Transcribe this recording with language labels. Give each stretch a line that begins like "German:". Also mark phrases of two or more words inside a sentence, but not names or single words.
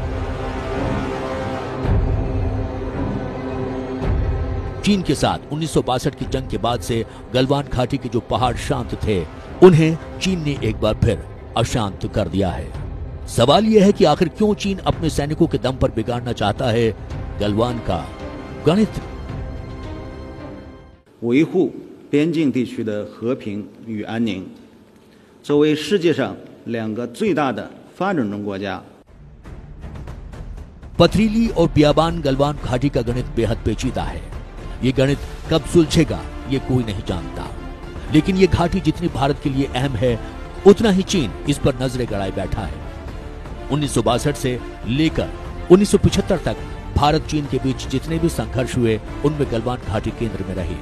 Hindi: चीन के साथ 1962 की जंग के बाद से गलवान घाटी के जो पहाड़ शांत थे, उन्हें चीन ने एक बार फिर अशांत कर दिया है। सवाल यह है कि आखिर क्यों चीन अपने सैनिकों के दम पर बिगाड़ना चाहता है गलवान का गणित।
Chinese: 维护边境地区的和平与安宁。作为世界上2个最大的发展中国家，
Hindi: पथरीली और बियाबान गलवान घाटी का गणित बेहद पेचीदा है। ये गणित कब सुलझेगा ये कोई नहीं जानता, लेकिन ये घाटी जितनी भारत के लिए अहम है, उतना ही चीन इस पर नजरें गड़ाए बैठा है। 1962 से लेकर 1975 तक भारत चीन के बीच जितने भी संघर्ष हुए, उनमें गलवान घाटी केंद्र में रही।